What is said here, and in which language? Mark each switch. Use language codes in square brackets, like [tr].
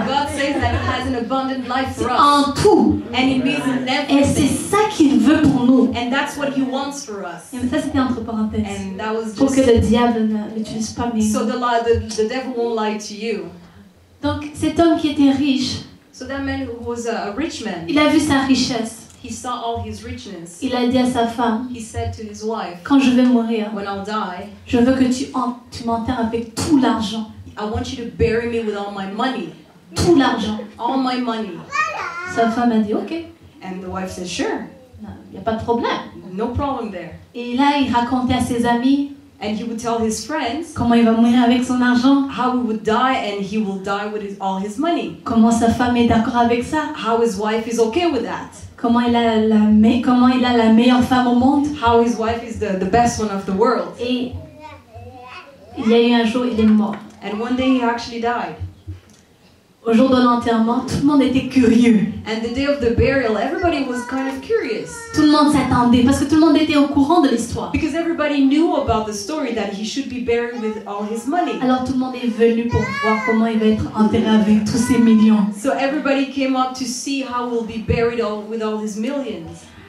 [en] God says that He has an abundant life for us, [fr] En tout. [en] and He means in [fr] Et c'est [en] everything, [fr] ça qu'il veut pour nous. [en] and that's what He wants for us. [fr] Et ça, c'était entre parenthèses. [en] And that was [fr] Pour que [en] just [fr] le diable ne l'utilise pas. Mais... [en] so the devil won't lie to you. [fr] Donc, cet homme qui était riche, [en] So that man who was a rich man, [fr] il a vu sa richesse. [en] he saw all his richness. [fr] Il a dit à sa femme, [en] He said to his wife, [fr] quand je vais mourir, [en] when I'll die, [fr] je veux que tu m'enterres avec tout l'argent. [en] I want you to bury me with all my money. [fr] Tout l'argent. [en] All my money. [fr] Sa femme a dit, ok, [en] And the wife said, sure, [fr] il n'y a pas de problème. [en] no problem there. [fr] Et là, il racontait à ses amis, [en] And he would tell his friends [fr] comment il va mourir avec son argent, [en] how he would die, and he will die with all his money. [fr] comment sa femme est d'accord avec ça, [en] How his wife is okay with that. [fr] comment il a la meilleure femme au monde. [en] How his wife is the best one of the world. [fr] Et il y a eu un jour, il est mort. [en] And one day he actually died. [fr] Au jour de l'enterrement, tout le monde était curieux. [en] And the day of the burial, everybody was kind of curious. [fr] Tout le monde s'attendait parce que tout le monde était au courant de l'histoire. [en] Because everybody knew about the story that he should be buried with all his money. [fr] Alors tout le monde est venu pour voir comment il va être enterré avec tous ces millions. [en] So everybody came up to see how he'll be buried with all his millions.